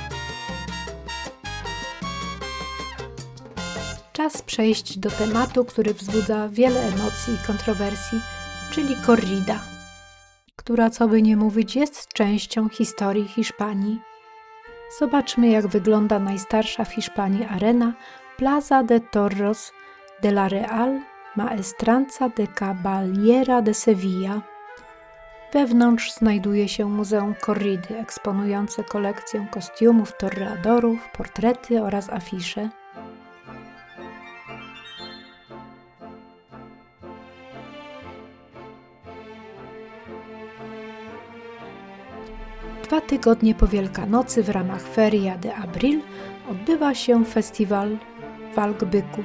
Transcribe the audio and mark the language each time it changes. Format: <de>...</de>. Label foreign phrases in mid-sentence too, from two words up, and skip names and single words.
<pl>Czas przejść do tematu, który wzbudza wiele emocji i kontrowersji, czyli corrida, która, co by nie mówić, jest częścią historii Hiszpanii. Zobaczmy, jak wygląda najstarsza w Hiszpanii arena Plaza de Toros de la Real Maestranza de Caballera de Sevilla. Wewnątrz znajduje się Muzeum Corridy, eksponujące kolekcję kostiumów torreadorów, portrety oraz afisze. Dwa tygodnie po Wielkanocy w ramach Feria de Abril odbywa się festiwal walk byków.</pl>